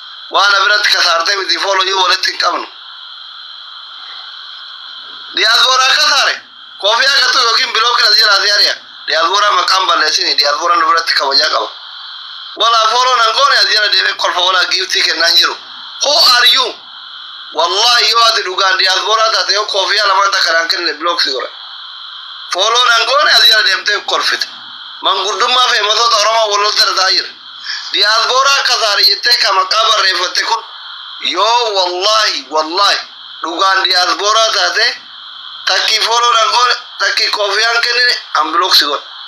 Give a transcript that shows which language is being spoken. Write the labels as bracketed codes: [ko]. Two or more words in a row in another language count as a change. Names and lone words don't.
[om] Waan na biratti kasaarte miti fooloo yoo walitti hin qabnu. Diyaasbooraa kasaare? Koofii akka tuttu yookiin biloo kira jiraate ari'a. Diyaasbooraa maqaan balleessini. Diyaasbooraan nu biratti kabajaa qaba. Wala fooloo nan goone as jala deemee kolfa wala giiftii kennaan jiru. [en] Who are you? [om] Wallahi yoo ati dhugaan diyaasbooraa taate yoo koofii alamaan takka naan kennine bilook si godha. Fooloo nan goone as jala deemtee kolfite. Manguddummaa fi himatoota Oromoo wal lolta irra taa'aa jira. Diyaasbooraa kasaare jettee ka maqaa barreeffatte kun yoo wallahi, wallahi dhugaan diyaasbooraa taate takki fooloo nan goone, takki koofii aan kennine an bilook si godha.